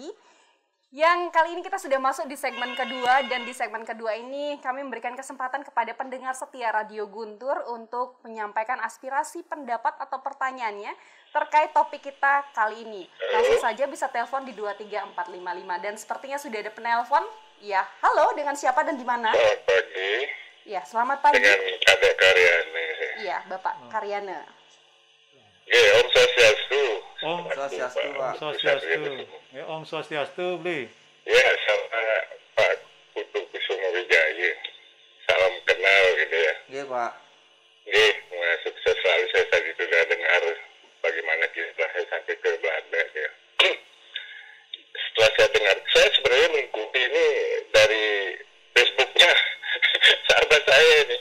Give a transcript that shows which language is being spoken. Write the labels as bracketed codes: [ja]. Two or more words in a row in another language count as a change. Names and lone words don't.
[id] Yang kali ini kita sudah masuk di segmen kedua, dan di segmen kedua ini kami memberikan kesempatan kepada pendengar setia Radio Guntur untuk menyampaikan aspirasi, pendapat atau pertanyaannya terkait topik kita kali ini. Langsung saja bisa telepon di 23455, dan sepertinya sudah ada penelpon. Ya, halo, dengan siapa dan di mana? Selamat pagi. Ya, selamat pagi. Dengan Kadek Karyana. Iya, Bapak Karyana. [sa] Ya, Om Swastiastu. Om Swastiastu, Pak. Swastiastu. Ya, Om Swastiastu, beli. [id] Ya, sama Pak Putu Kusuma Wijaya. Salam kenal gitu ya. Iya, Pak. Semoga sukses selalu. Saya tadi sudah dengar bagaimana kisah saya sampai ke Belanda ya. Setelah saya dengar, saya sebenarnya mengikuti ini dari Facebooknya sahabat saya ini.